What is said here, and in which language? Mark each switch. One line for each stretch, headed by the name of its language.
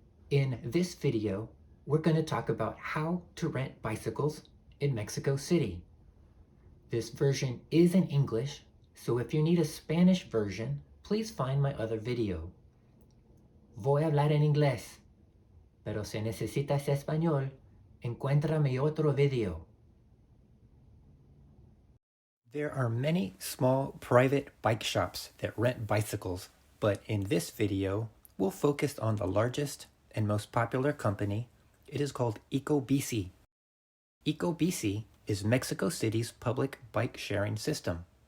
English: In this video, we're going to talk about how to rent bicycles in Mexico City. This version is in English, so if you need a Spanish version, please find my other video.
Spanish: Voy a hablar en inglés, pero si necesitas español, encuentra mi otro video.
English: There are many small private bike shops that rent bicycles, but in this video, we'll focus on the largest and most popular company. It is called Ecobici. Ecobici is Mexico City's public bike sharing system.